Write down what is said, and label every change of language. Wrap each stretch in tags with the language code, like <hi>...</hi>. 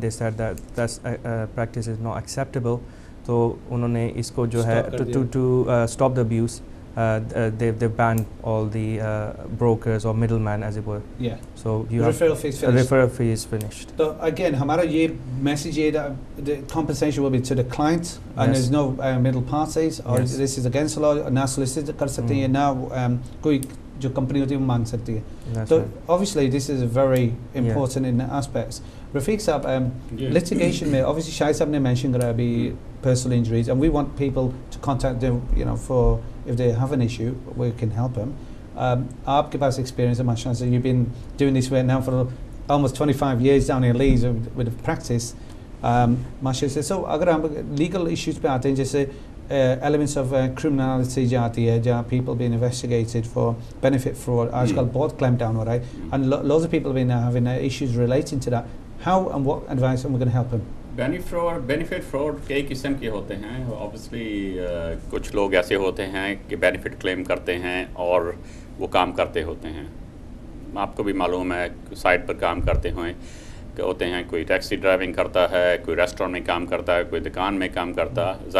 <en>They said that this practice is not acceptable.</en> <hi>तो उन्होंने इसको जो है</hi> <en>to stop the abuse, they've banned all the brokers or middlemen, as it were. Yeah. So you referral fees finished. Referral fee is finished. So again,</en> <hi>हमारा ये message है</hi> <en>that the compensation will be to the client, and there's no middle parties, or this is against the law.</en> <hi>ना solicitor कर सकते हैं, ना कोई जो company होती है वो मांग सकती है.</hi> <en>So obviously this is very important in aspects.</en> <hi>Rafiq साहब, litigation में obviously शाहिद साहब ने mention करा अभी personal injuries,</hi> <en>and we want people to contact them, you know, for if they have an issue, we can help them.</en> <hi>आपके पास experience है माशाल्लाह से,</hi> <en>you've been doing this work now for almost 25 years down in Leeds with the practice.</en> <hi>माशाल्लाह से, so अगर हम legal issues पे आते हैं, जैसे elements of criminality जाती है, जहाँ</hi> <en>people being investigated for benefit fraud,</en> <hi>आजकल बहुत clamp down हो रहा है,</hi> <en>and loads of people have been having issues relating to that. How and what advice are we going to help them?</en> <hi>Benefit fraud कई किस्म के होते हैं. ऑब्वियसली कुछ लोग ऐसे होते हैं कि बेनिफिट क्लेम करते हैं और वो काम करते होते हैं. आपको भी मालूम है, साइट पर काम करते होते हैं, कोई टैक्सी ड्राइविंग करता है, कोई रेस्टोरेंट में काम करता है, कोई दुकान में काम करता है.</hi>